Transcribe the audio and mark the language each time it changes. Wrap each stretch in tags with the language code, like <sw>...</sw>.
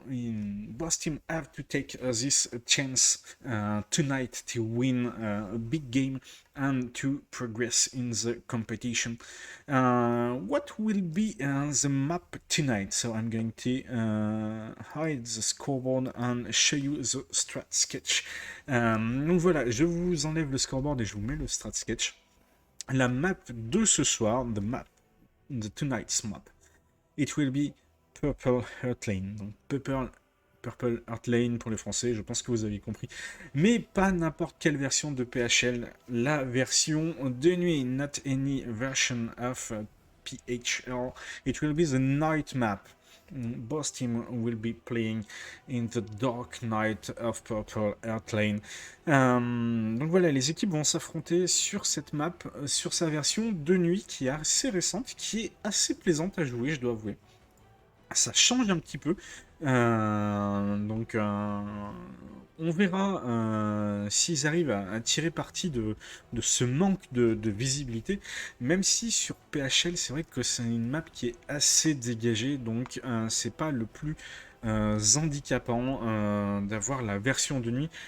<en>Both teams have to take this chance tonight to win a big game and to progress in the competition. What will be the map tonight? So I'm going to hide the scoreboard and show you the strat sketch.</en> <fr>Donc voilà, je vous enlève le scoreboard et je vous mets le strat sketch. La map de ce soir,</fr> <en>the tonight's map, it will be Purple Heart Lane.</en> <fr>Donc Purple Heart Lane pour les Français, je pense que vous avez compris. Mais pas n'importe quelle version de PHL, la version de nuit,</fr> <en>not any version of PHL. It will be the night map. Both teams will be playing in the dark night of Purple Heart Lane.</en> <fr>Donc voilà, les équipes vont s'affronter sur cette map, sur sa version de nuit qui est assez récente, qui est assez plaisante à jouer, je dois avouer. Ça change un petit peu. Donc on verra s'ils arrivent à tirer parti de ce manque de visibilité, même si sur PHL c'est vrai que c'est une map qui est assez dégagée, donc c'est pas le plus handicapant d'avoir la version de nuit.</fr>